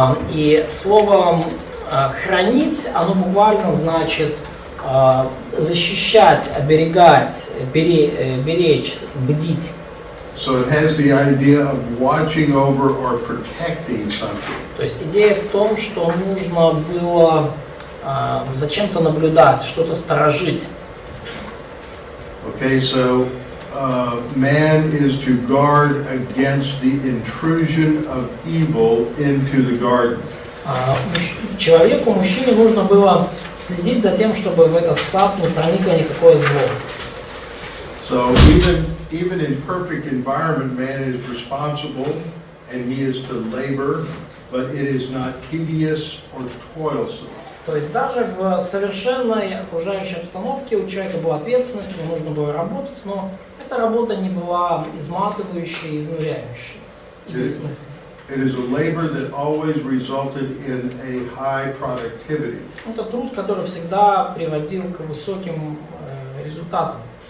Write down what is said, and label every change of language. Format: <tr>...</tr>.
<ru>И слово хранить, оно буквально значит защищать, оберегать, беречь, бдить.</ru> <en>So it has the idea of watching over or protecting something.</en> <ru>То есть идея в том, что нужно было за чем-то наблюдать, что-то сторожить.</ru> <en>Okay, so man is to guard against the intrusion of evil into the garden.</en> <ru>Человеку, мужчине, нужно было следить за тем, чтобы в этот сад не проникло никакое зло.</ru> <en>So even in perfect environment, man is responsible and he is to labor, but it is not tedious or toilsome.</en> <ru>То есть даже в совершенной окружающей обстановке у человека была ответственность, ему нужно было работать, но эта работа не была изматывающей, изнуряющей и бессмысленной.</ru> <en>It is a labor that always resulted in a high productivity.</en> <ru>Это труд, который всегда приводил к высоким результатам.</ru>